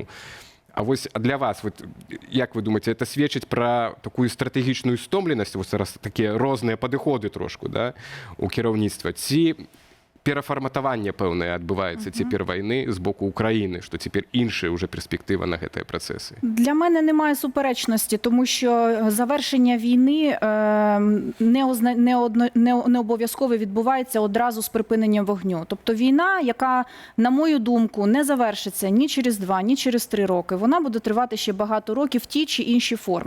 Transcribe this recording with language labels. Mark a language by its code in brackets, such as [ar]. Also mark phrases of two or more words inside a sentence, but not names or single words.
[be] А вось для вас, вот, як вы думаеце, это сведчыць пра такую стратэгічную стомленасць, вось зараз такія розныя падыходы трошку, да, у кіраўніцтва, ці перафарматаванне пэўнае адбываецца цяпер вайны з боку Украіны, што цяпер іншая уже перспектыва на гэтыя працэсы? [uk] Для мене немає суперечності, тому що завершення війни не обов'язково відбувається одразу з припиненням вогню. Тобто війна, яка, на мою думку, не завершиться ні через 2, ні через 3 роки, вона буде тривати ще багато років в тій чи іншій формі.